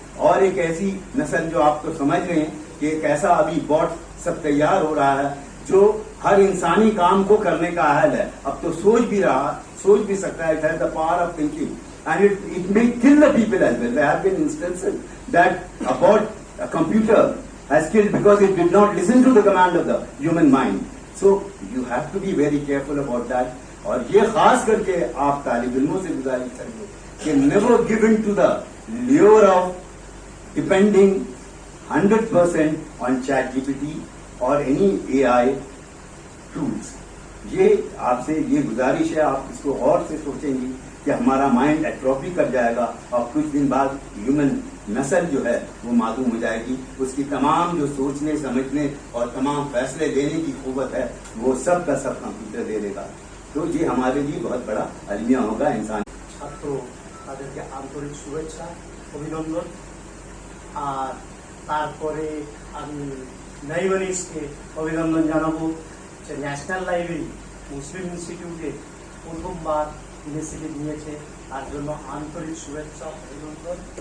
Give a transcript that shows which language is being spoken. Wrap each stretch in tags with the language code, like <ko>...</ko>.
<hi>और एक ऐसी नस्ल जो आप तो समझ रहे हैं कि एक ऐसा अभी बॉट सब तैयार हो रहा है जो हर इंसानी काम को करने का अहल है। अब तो सोच भी सकता है,</hi> <en>It has the power of thinking and it may kill the people as well. There have been instances that about a computer has killed because it did not listen to the command of the human mind. So you have to be very careful about that.</en> <hi>और ये खास करके आप तालिब इल्मों से गुजारिश करेंगे कि</hi> <en>never give in to the lure of depending 100% on ChatGPT or any AI tools.</en> <hi>ये आपसे ये गुजारिश है, आप इसको गौर से सोचेंगे कि हमारा माइंड एट्रोफी कर जाएगा और कुछ दिन बाद ह्यूमन नस्ल जो है वो मालूम हो जाएगी। उसकी तमाम जो सोचने, समझने और तमाम फैसले लेने की कुव्वत है वो सब का सब कंप्यूटर दे देगा। तो ये हमारे लिए बहुत बड़ा अलमिया होगा इंसान।</hi> <bn>ছাত্র তাদেরকে আন্তরিক শুভেচ্ছা, অভিনন্দন। আর তারপরে আমি লাইব্রেরিজকে অভিনন্দন জানাবো যে ন্যাশনাল লাইব্রেরি মুসলিম ইনস্টিটিউটে প্রথমবার ইনিশিয়েটিভ নিয়েছে, তার জন্য আন্তরিক শুভেচ্ছা, অভিনন্দন।</bn>